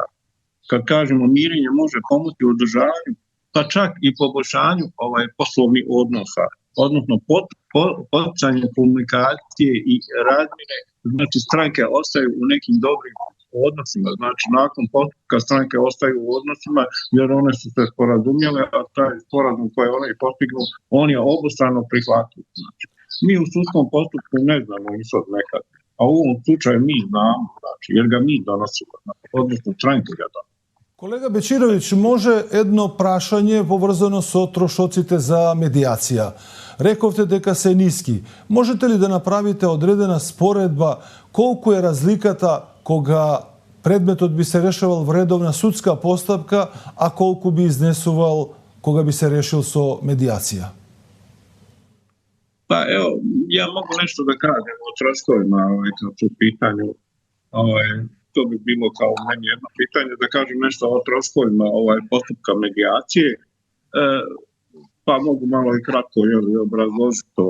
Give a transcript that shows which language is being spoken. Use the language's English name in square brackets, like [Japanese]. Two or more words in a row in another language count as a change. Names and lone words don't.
[Bosnian] Kad kažemo mirenje može pomoći u održavanju, pa čak i poboljšanju poslovnih odnosa, odnosno poticanje komunikacije i razmjene, znači stranke ostaju u nekim dobrim odnosima, znači nakon postupka stranke ostaju u odnosima jer one su se sporazumjele, a taj sporazum koji one postignu, on je obostrano prihvatljiv. Znači, mi u sudskom postupku ne znamo ishod nekad, a u ovom slučaju mi znamo, znači, jer ga mi donosimo, odnosno stranke ga donosimo. [Macedonian] Колега Бечирович, може едно прашање поврзано со трошоците за медијација. Рековте дека се ниски. Можете ли да направите одредена споредба колку е разликата кога предметот би се решавал во редовна судска постапка, а колку би изнесувал кога би се решил со медијација? [Bosnian] Pa evo, Ja mogu nešto da kažem o troškovima, kad su u pitanju, to bi bilo kao meni jedno pitanje, da kažem nešto o troškovima postupka medijacije, pa mogu malo i kratko obrazložiti to.